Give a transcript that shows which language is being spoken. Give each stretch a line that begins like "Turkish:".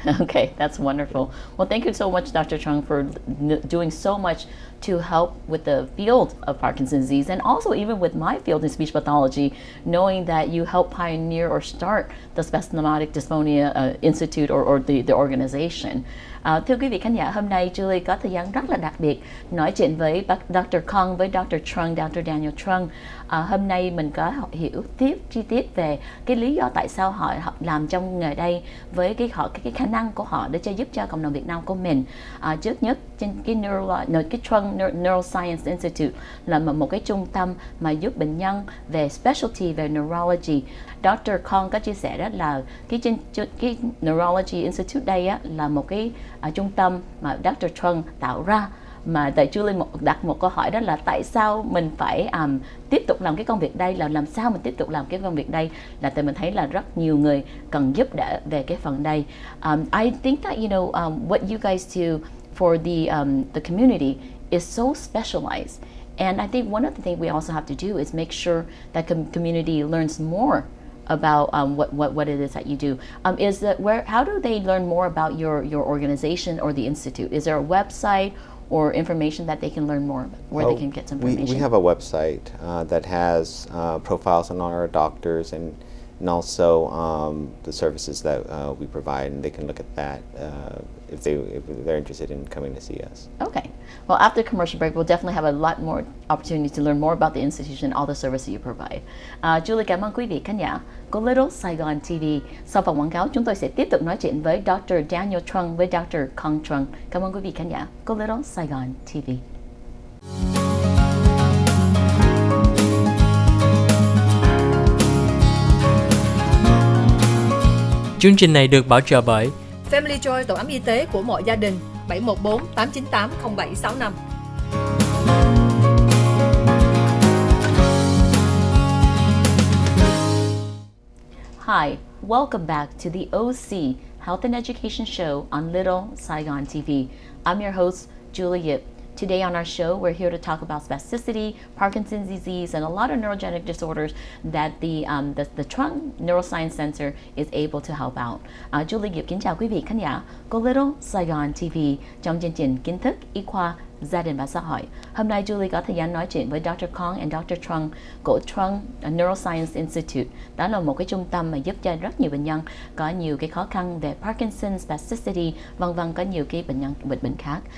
English: Okay, that's wonderful. Well, thank you so much, Dr. Chung, for doing so much to help with the field of Parkinson's disease, and also even with my field in speech pathology, knowing that you helped pioneer or start the Spasmodic Dysphonia Institute or the organization.
Vietnamese: Thưa quý vị khán giả, hôm nay Julie có thời gian rất là đặc biệt nói chuyện với Dr. Khang, với Dr. Trung, Dr. Daniel Trung. Hôm nay mình có hiểu chi tiết về cái lý do tại sao họ làm trong nghề đây, với cái khả năng của họ để giúp cho cộng đồng Việt Nam của mình. Trước nhất, trên cái Trung Neuroscience Institute là một cái trung tâm mà giúp bệnh nhân về specialty về neurology. Dr. Khang có chia sẻ đó là cái Neurology Institute đây á, là một cái trung tâm mà Dr. Trung tạo ra. Mà tại Julie đặt một câu hỏi đó là tại sao mình phải tiếp tục làm cái công việc đây, là làm sao mình tiếp tục làm cái công việc đây, là tại mình thấy là rất nhiều người cần giúp đỡ về cái phần đây.
English: I think that what you guys do for the community is so specialized, and I think one of the things we also have to do is make sure that community learns more about what it is that you do. How do they learn more about your organization or the institute? Is there a website or information that they can learn more about, where they can get some information? We have a website that has profiles on our doctors and also the services that we provide, and they can look at that if they're interested in coming to see us. Okay. Well, after commercial break, we'll definitely have a lot more opportunity to learn more about the institution and all the services you provide.
Vietnamese: Julie cảm ơn quý vị khán giả của Little Saigon TV. Sau phần quảng cáo, chúng tôi sẽ tiếp tục nói chuyện với Dr. Daniel Trung với Dr. Khang Trung. Cảm ơn quý vị khán giả của Little Saigon TV. Chương trình này được bảo trợ bởi Family Joy, tổ ấm y tế của mọi gia đình, 714 898 0765.
English: Hi, welcome back to the OC Health and Education Show on Little Saigon TV. I'm your host, Julie Yip. Today on our show, we're here to talk about spasticity, Parkinson's disease, and a lot of neurogenic disorders that the Trung Neuroscience Center is able to help out.
Vietnamese: Julie Yip kính chào quý vị khán giả của Little Saigon TV trong chương trình Kiến thức, y khoa, gia đình và xã hội. Hôm nay Julie có thời gian nói chuyện với Dr. Khang and Dr. Trung của Trung Neuroscience Institute. Đó là một cái trung tâm mà giúp cho rất nhiều bệnh nhân có nhiều cái khó khăn về Parkinson, spasticity, vân vân, có nhiều cái bệnh khác.